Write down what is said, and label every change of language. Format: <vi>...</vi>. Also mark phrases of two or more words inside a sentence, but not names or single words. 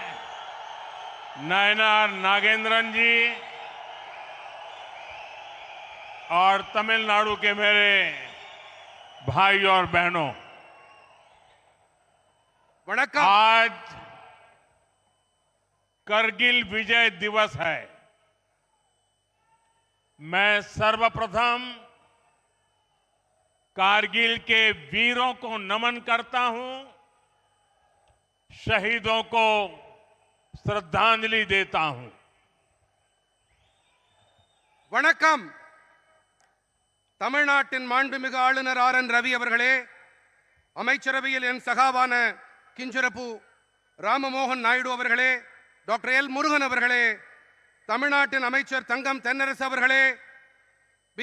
<hi>नयनार नागेंद्रन जी और तमिलनाडु के मेरे भाई और बहनों, आज करगिल विजय दिवस है। मैं सर्वप्रथम कारगिल के वीरों को नमन करता हूं, शहीदों को श्रद्धांजलि देता हूं। वणक्कम।</hi> <ta>தமிழ்நாட்டின் மாண்புமிகு ஆளுநர் ஆர்.என். ரவி அவர்களே, அமைச்சரவையில் என் சகாவான கிஞ்சரப்பு ராமமோகன் நாயுடு அவர்களே, டாக்டர் எல். முருகன் அவர்களே, தமிழ்நாட்டின் அமைச்சர் தங்கம் தென்னரசு அவர்களே, பி.</ta>